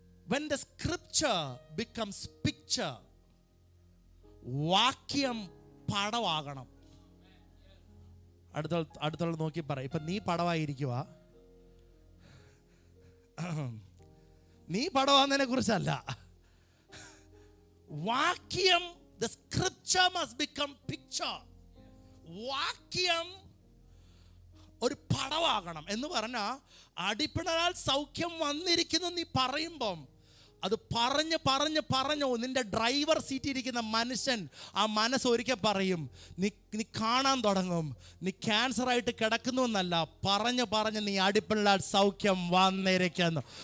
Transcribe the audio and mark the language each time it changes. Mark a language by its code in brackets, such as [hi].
[en] When the scripture becomes picture, [ml] വാക്യം പടമാകണം. അടുത്തുള്ള നോക്കി പറ, ഇപ്പൊ നീ പടമായിരിക്കുക, നീ പടമാകുന്നതിനെ കുറിച്ചല്ല. [en] വാക്യം, the scripture must become picture. വാക്യം [ml] ഒരു പടവാകണം എന്ന് പറഞ്ഞാൽ അടിപ്പിണരാൽ സൗഖ്യം വന്നിരിക്കുന്നു നീ പറയുമ്പം അത് പറഞ്ഞോ നിന്റെ ഡ്രൈവർ സീറ്റിൽ ഇരിക്കുന്ന മനുഷ്യൻ ആ മനസ്സ് ഒരിക്കൽ പറയും, നീ കാണാൻ തുടങ്ങും നീ ക്യാൻസർ ആയിട്ട് കിടക്കുന്നു എന്നല്ല, പറഞ്ഞ് നീ അടിപ്പിണരാൽ സൗഖ്യം വന്നിരിക്കുന്നു.